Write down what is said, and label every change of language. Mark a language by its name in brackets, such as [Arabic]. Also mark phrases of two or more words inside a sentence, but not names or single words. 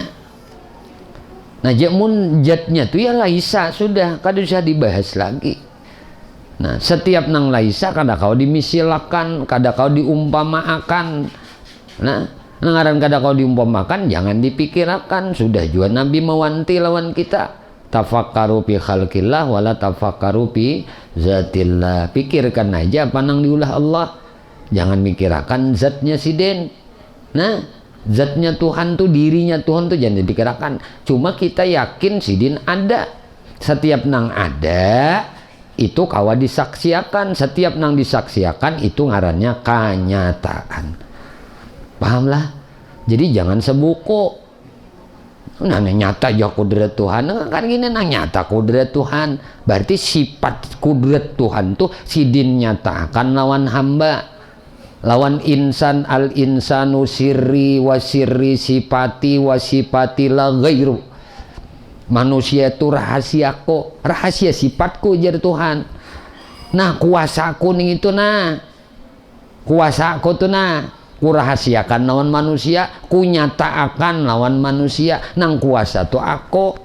[Banjar] Nah, jamun jatnya tuh ya laisa, sudah kada usah dibahas lagi. Nah, setiap nang laisa kada kau dimisilakan, kada kau diumpamakan. Nah, ngaran kada kau diumpamakan jangan dipikirakan. Sudah juga Nabi mewanti lawan kita, [Arabic] تفكروا في خلق الله ولا تفكروا في ذات الله. [Banjar] Pikirkan aja apa nang diulah Allah, jangan mikirakan zatnya siden. Nah, zatnya Tuhan tuh, dirinya Tuhan tuh jangan dipikirakan. Cuma kita yakin sidin ada. Setiap nang ada itu kawa disaksiakan. Setiap nang disaksiakan itu ngarannya kenyataan. Pahamlah? Jadi jangan sebuku. Nah, nyata ya kudrat Tuhan. Kan gini nang nyata kudrat Tuhan. Berarti sifat kudrat Tuhan tuh sidin nyatakan lawan hamba. [Arabic] Lawan insan, الإنسان سري وسري صفتي وصفتي لا غير. [Banjar] Manusia itu rahasiaku, rahasia sifatku jar Tuhan. Nah, kuasaku ning itu nah. Kuasaku tuh nah. Kurahasiakan lawan manusia, kunyatakan lawan manusia. Nang kuasa tuh aku.